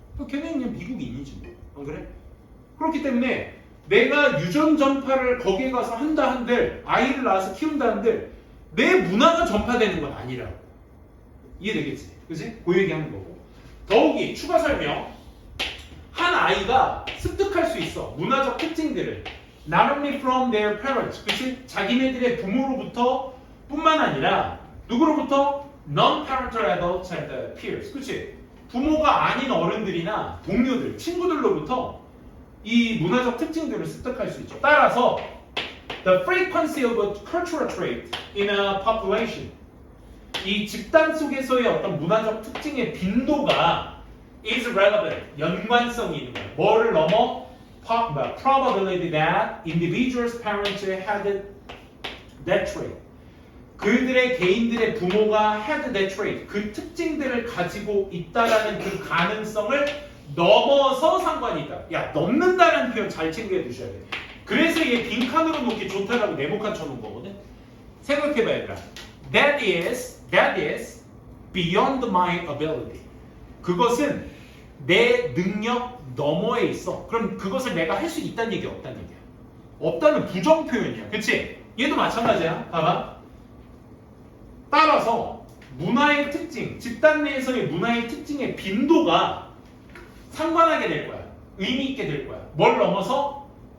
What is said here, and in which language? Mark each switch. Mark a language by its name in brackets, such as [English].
[Korean] 걔네는 그냥 미국인이지 뭐. 안 그래? 그렇기 때문에 내가 유전 전파를 거기에 가서 한다 한들, 아이를 낳아서 키운다 한들 내 문화가 전파되는 건 아니라고. 이해되겠지? 그치? 그 얘기하는 거고. 더욱이 추가 설명, 한 아이가 습득할 수 있어. 문화적 특징들을 [English] not only from their parents, [Korean] 그치? 자기네들의 부모로부터 뿐만 아니라 누구로부터? [English] non-parental adults and peers, 그치? [Korean] 부모가 아닌 어른들이나 동료들, 친구들로부터 이 문화적 특징들을 습득할 수 있죠. 따라서 [English] the frequency of a cultural trait in a population, [Korean] 이 집단 속에서의 어떤 문화적 특징의 빈도가 [English] is relevant, [Korean] 연관성이 있는 거예요. 뭐를 넘어? [English] probability that individuals' parents had that trait. [Korean] 그들의 개인들의 부모가 [English] had that trait, [Korean] 그 특징들을 가지고 있다라는 그 가능성을 넘어서 상관이 있다. 야, 넘는다는 표현 잘 챙겨 두셔야 돼. 그래서 얘 빈칸으로 놓기 좋다라고 네모칸 쳐놓은 거거든. 생각해봐 얘들아. [English] That is beyond my ability. [Korean] 그것은 내 능력 너머에 있어. 그럼 그것을 내가 할 수 있다는 얘기야, 없다는 얘기야? 없다는 부정 표현이야. 그치? 얘도 마찬가지야. 봐봐. 따라서 문화의 특징, 집단 내에서의 문화의 특징의 빈도가 상관하게 될 거야. 의미 있게 될 거야. 뭘 넘어서?